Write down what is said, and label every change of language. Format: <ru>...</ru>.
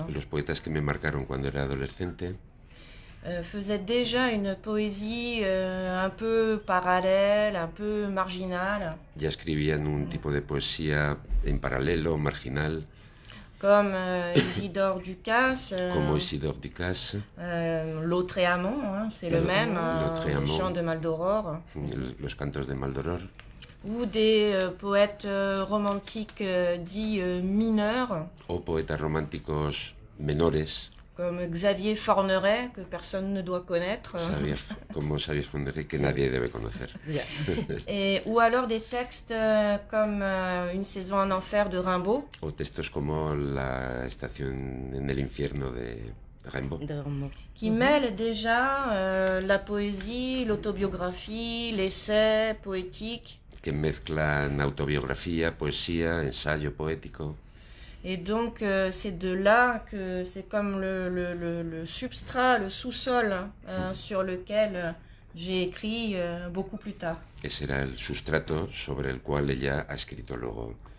<es>Los poetas que me marcaron cuando era adolescente</es> <fr>faisaient déjà une poésie un peu parallèle, un peu marginale.</fr> <es>ya escribían un tipo de poesía en paralelo, marginal,</es> <fr>Comme Isidore Ducasse,</fr> <es>como Isidore Ducasse,</es> <fr>Lautréamont, hein, c'est le même,</fr> <es>Lautréamont.</es> <fr>les chants de Maldoror,</fr> <es>los cantos de Maldoror,</es> <fr>ou des poètes romantiques dits mineurs,</fr> <es>o poetas románticos menores,</es> <fr>comme Xavier Forneret, que personne ne doit connaître,</fr> <es>como Xavier Forneret, que nadie debe conocer.</es> <fr>ou alors des textes comme Une saison en enfer de Rimbaud,</fr> <es>O textos como La estación en el infierno de Rimbaud,</es> <fr>qui mêlent déjà la poésie, l'autobiographie, l'essai poétique.</fr> <es>que mezclan autobiografía, poesía, ensayo poético.</es> <fr>Et donc c'est de là que c'est comme le substrat, le sous-sol sur lequel j'ai écrit beaucoup plus tard.</fr> <es>Ese era el sustrato sobre el cual ella ha escrito luego.</es>